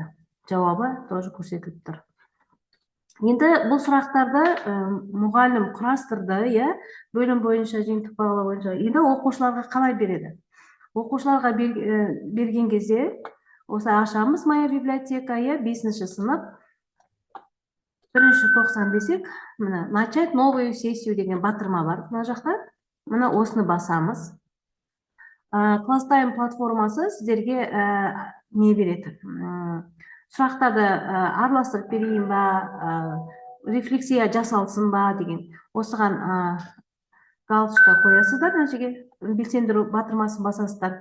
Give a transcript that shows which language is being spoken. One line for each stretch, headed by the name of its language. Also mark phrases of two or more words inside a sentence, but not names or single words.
Kazakh: Жауабы тоже көрсетіліп тұр. Енді бұл сұрақтарды мұғалім құрастырды, бөлім бойынша, жиынтық бағалау бойынша. Енді оқушыларға қалай береді? Оқушыларға берген кезде осы ашамыз
Russian: моя библиотека,
Kazakh: 5-ші сынып, 1-90 десек,
Russian: начать новую сессию
Kazakh: деген батырма бар мына жақта. Мына осыны басамыз. Класстайм платформасы сіздерге не береді? Сұрақтарды араластырып берейін ба, рефлексия жасалсын ба деген. Осыған галочка қоясыздар, нәтижеге белсендіру батырмасын басасыздар.